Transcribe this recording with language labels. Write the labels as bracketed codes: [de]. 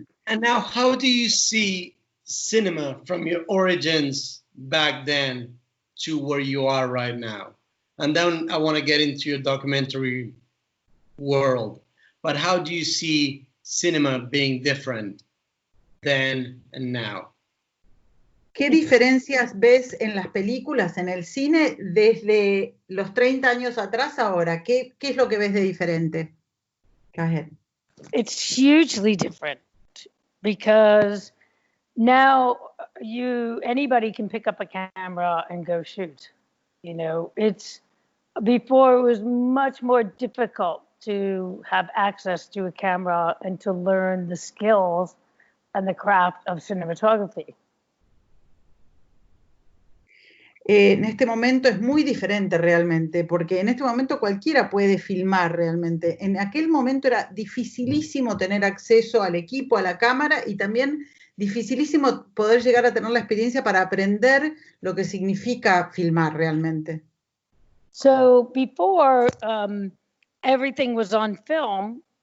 [en] And now, how do you see cinema from your origins back then to where you are right now? And then I want to get into your documentary world. But how do you see cinema being different then and now? [es] ¿Qué diferencias ves en las películas, en el cine, desde los 30 años atrás a ahora? ¿Qué es lo que ves de diferente? [en] Go ahead. It's hugely different because now anybody can pick up a camera and go shoot. You know, before it was much more difficult to have access to a camera and to learn the skills and the craft of cinematography. [es] En este momento es muy diferente realmente, porque en este momento cualquiera puede filmar realmente. En aquel momento era dificilísimo tener acceso al equipo, a la cámara, y también dificilísimo poder llegar a tener la experiencia para aprender lo que significa filmar realmente. [en] So before everything was on film,